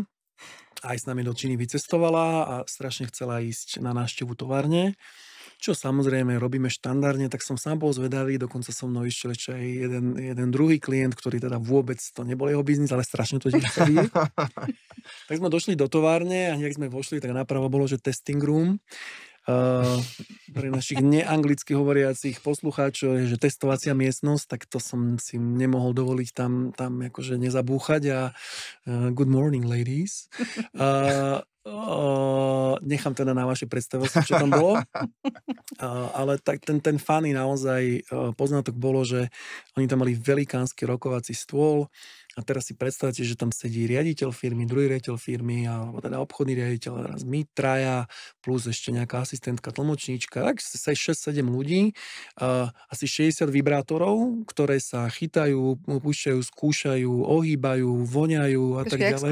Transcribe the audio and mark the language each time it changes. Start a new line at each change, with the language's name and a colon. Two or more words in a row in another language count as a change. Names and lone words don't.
Slovak: Aj s nami do Číny vycestovala a strašne chcela ísť na návštevu továrne, čo samozrejme robíme štandardne, tak som sám bol zvedavý, dokonca so mnou išiel ešte aj jeden druhý klient, ktorý teda vôbec to nebol jeho biznis, ale strašne to chcel vidieť. Tak sme došli do továrne a nejak sme vošli, tak napravo bolo, že
English: testing room.
Slovak: Pre našich neanglicky hovoriacich poslucháčov je, že testovacia miestnosť, tak to som si nemohol dovoliť tam akože nezabúchať a
English: good morning ladies.
Slovak: Nechám teda na vaše predstavosti, čo tam bolo. Ale tak ten funny naozaj poznatok bolo, že oni tam mali velikánsky rokovací stôl a teraz si predstavte, že tam sedí riaditeľ firmy, druhý riaditeľ firmy alebo teda obchodný riaditeľ, teraz my traja plus ešte nejaká asistentka, tlmočníčka, tak 6-7 ľudí, asi 60 vibrátorov, ktoré sa chytajú, púšťajú, skúšajú, ohýbajú, voňajú a tak ďalej.